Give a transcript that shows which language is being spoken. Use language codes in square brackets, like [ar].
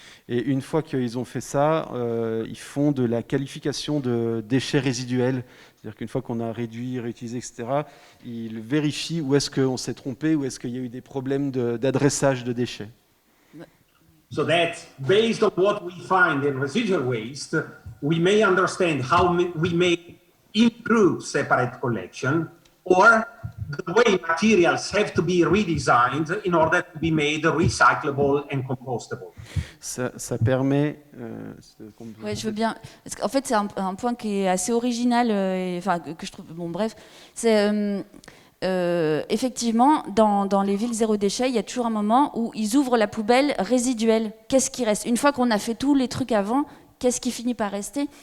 [fr] Et une fois qu'ils ont fait ça, ils font de la qualification de déchets résiduels. C'est-à-dire qu'une fois qu'on a réduit, réutilisé, etc., ils vérifient où est-ce qu'on s'est trompé, où est-ce qu'il y a eu des problèmes d'adressage de déchets. [en] So that based on what we find in residual waste, we may understand how we may improve separate collection, or the way materials have to be redesigned in order to be made recyclable and compostable. [fr] Ça permet... Ouais, je veux bien. Parce qu'en fait, c'est un point qui est assez original, enfin, que je trouve... Bon, bref. C'est... effectivement, dans les villes zéro déchet, il y a toujours un moment où ils ouvrent la poubelle résiduelle. Qu'est-ce qui reste? Une fois qu'on a fait tous les trucs avant, qu'est-ce qui finit par rester?